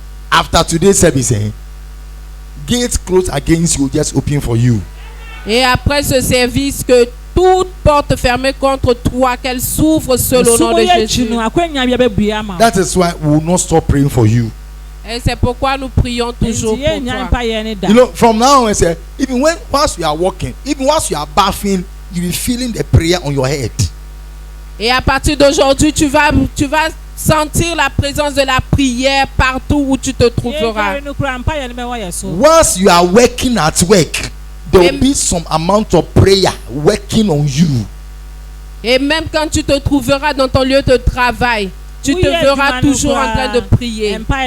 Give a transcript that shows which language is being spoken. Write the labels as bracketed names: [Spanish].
[English] After today's service, gates closed against you just open for you. [French] Et après ce service, que toute porte fermée contre toi, qu'elle s'ouvre seule au nom de Jésus. [English] That is why we will not stop praying for you. [French] Et c'est pourquoi nous prions toujours pour toi. [English] From now on, even whilst you are walking, even whilst you are bathing, you will be feeling the prayer on your head. [French] Et à partir d'aujourd'hui, tu vas sentir la présence de la prière partout où tu te trouveras. [English] Once you are working at work, there will be some amount of prayer working on you. [French] Et même quand tu te trouveras dans ton lieu de travail, tu te verras toujours en train de prier.